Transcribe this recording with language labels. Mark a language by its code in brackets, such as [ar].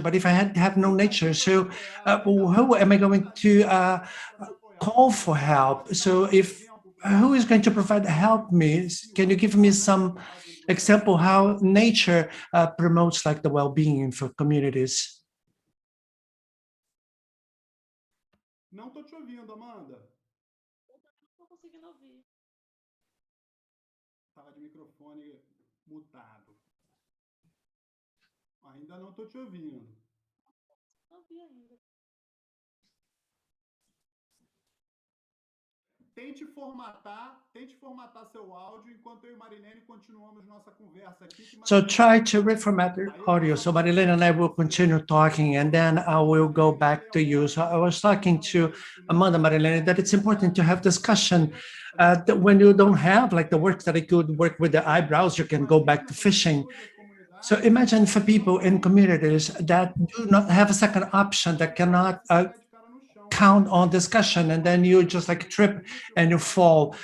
[en] But if I have no nature, so who am I going to call for help? So if who is going to provide help me? Can you give me some example how nature promotes like the well-being for communities? [pt] Não tô te ouvindo, Amanda. Eu não estou conseguindo ouvir. Estava de microfone mutado. Ainda não tô te ouvindo. Não ouvi ainda. Tente formatar seu áudio enquanto eu e Marilene continuamos nossa conversa aqui. [en] So try to reformat your audio. So Marilene and I will continue talking, and then I will go back to you. So I was talking to Amanda, Marilene, that it's important to have discussion. That when you don't have like the work that I could work with the eyebrows, you can go back to fishing. So imagine for people in communities that do not have a second option, that cannot count on discussion, and then you just like trip and you fall.